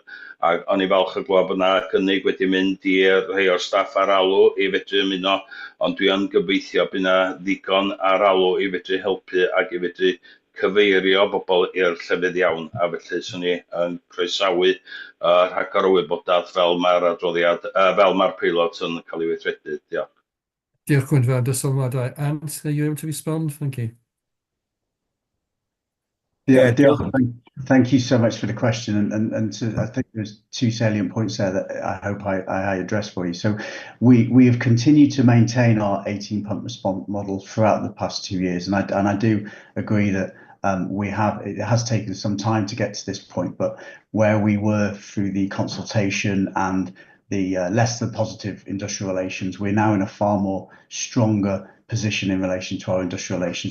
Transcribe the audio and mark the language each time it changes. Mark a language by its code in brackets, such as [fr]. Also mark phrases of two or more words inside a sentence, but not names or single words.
[cy] Ac o'n i falch o glywed bod yna gynnig wedi mynd i'r rhai o'r staff ar alw i fedru ymuno, ond dwi yn gobeithio bydd yna ddigon ar alw i fedru helpu ac i fedru cyfeirio bobl i'r llefydd iawn, a felly swn i yn croesawu rhagor o wybodaeth fel mae'r adroddiad, fel mae'r peilot yn cael ei weithredu. Diolch. Diolch Gwynfor, dy sylwadau. [en] Ant, are you able to respond? Thank you. Yeah, thank you so much for the question, and I think there's 2 salient points there that I hope I address for you. So we have continued to maintain our 18 pump response model throughout the past 2 years, and I do agree that it has taken some time to get to this point, but where we were through the consultation and the less than positive industrial relations, we're now in a far more stronger position in relation to our industrial relations.